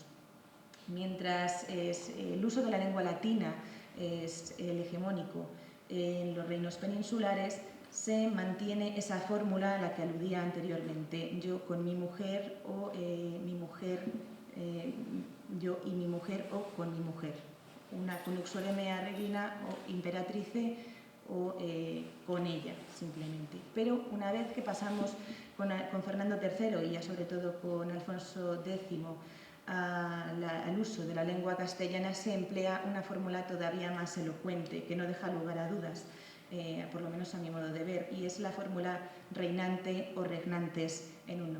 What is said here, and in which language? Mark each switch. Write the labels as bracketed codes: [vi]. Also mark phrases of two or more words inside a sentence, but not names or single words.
[es] Mientras el uso de la lengua latina es el hegemónico en los reinos peninsulares, se mantiene esa fórmula a la que aludía anteriormente: yo con mi mujer, o mi mujer, yo y mi mujer, o con mi mujer. [la] Una connuxore mea regina o imperatrice, [es] o con ella, simplemente. Pero una vez que pasamos con Fernando III y ya sobre todo con Alfonso X al uso de la lengua castellana, se emplea una fórmula todavía más elocuente, que no deja lugar a dudas, por lo menos a mi modo de ver, y es la fórmula reinante o regnantes en uno.